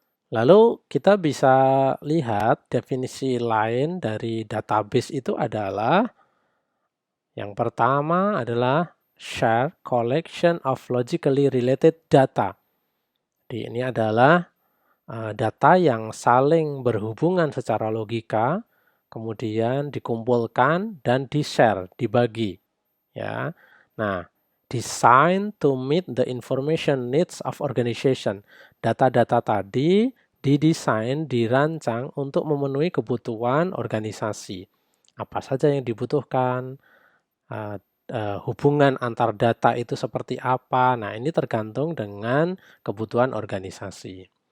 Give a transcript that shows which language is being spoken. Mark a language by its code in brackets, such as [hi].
[id] Lalu kita bisa lihat definisi lain dari database itu adalah yang pertama adalah [en] shared collection of logically related data. [id] Jadi ini adalah data yang saling berhubungan secara logika, kemudian dikumpulkan dan di-share, dibagi. Ya. [en] Nah, designed to meet the information needs of organization. [id] Data-data tadi didesain, dirancang untuk memenuhi kebutuhan organisasi. Apa saja yang dibutuhkan, hubungan antar data itu seperti apa. Nah, ini tergantung dengan kebutuhan organisasi.